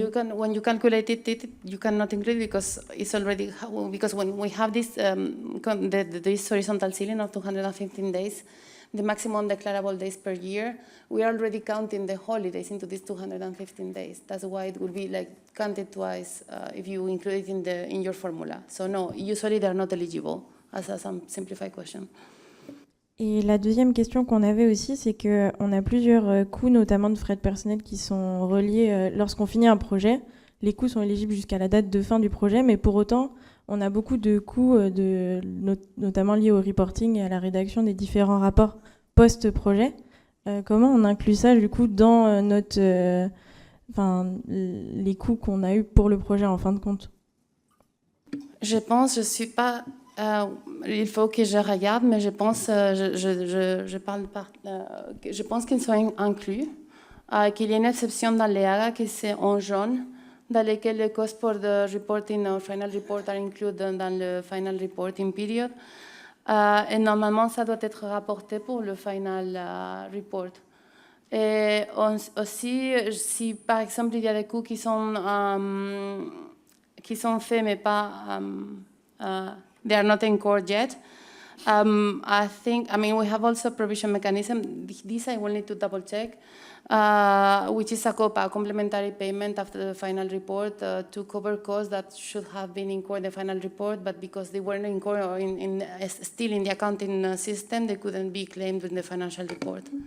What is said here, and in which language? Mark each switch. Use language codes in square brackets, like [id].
[en] You can when you calculate it, you cannot include it because it's already because when we have this this horizontal ceiling of 215 days. The maximum declarable days per year, we are already counting the holidays into these 215 days. That's why it will be like counted twice if you include it in your formula. So no, usually they are not eligible as a simplified question. [fr] Et la deuxième question qu'on avait aussi, c'est qu'on a plusieurs coûts, notamment de frais de personnel, qui sont reliés lorsqu'on finit un projet. Les coûts sont éligibles jusqu'à la date de fin du projet, mais pour autant, on a beaucoup de coûts, notamment liés au reporting et à la rédaction des différents rapports post-projet. Comment on inclut ça, du coup, dans les coûts qu'on a eus pour le projet, en fin de compte? Je pense, je ne suis pas... il faut que je regarde, mais je pense, je pense qu'ils sont inclus, qu'il y a une exception dans les AGA qui c'est en jaune, dans lesquels les costs pour [en] the reporting or final report are included [fr] dans le [en] final reporting period. [fr] Et normalement, ça doit être rapporté pour le final report. Et aussi, si par exemple, il y a des coûts qui sont faits, mais pas... [en] they are not incurred yet. I mean, we have also a provision mechanism. This I will need to double check, which is a COPA, complementary payment after the final report to cover costs that should have been incurred in the final report, but because they weren't incurred or still in the accounting system, they couldn't be claimed in the financial report.